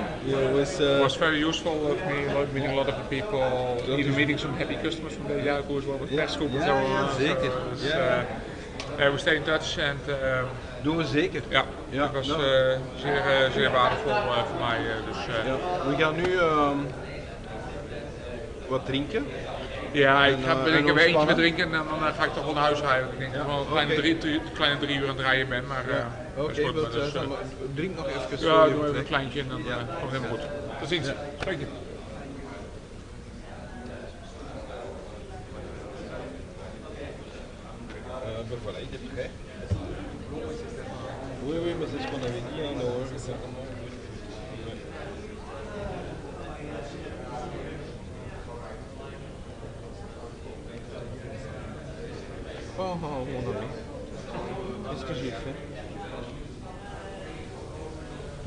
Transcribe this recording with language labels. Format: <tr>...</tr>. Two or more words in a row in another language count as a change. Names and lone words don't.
<en>It was very useful of me meeting a lot of the people, even meeting some happy customers from Belgium as well with Pesco.</en> <nl>Zeker.</nl> <en>We stay in touch and</en> <nl>Doen we zeker. ja, dat was zeer waardevol voor mij. We gaan nu wat drinken. Ja, ik ga weer eentje met drinken en dan ga ik toch wel naar huis rijden. Ik denk dat ik wel een kleine 3 uur aan het rijden ben, maar dat is goed. Dus, drink nog even. ja, doe even een kleintje en dan komt het helemaal goed. Tot ziens. Spreek je.</nl> <fr>Voilà, il est prêt. Oui, mais c'est ce qu'on avait dit, hein, Oh, mon ami, qu'est-ce que j'ai fait?</fr>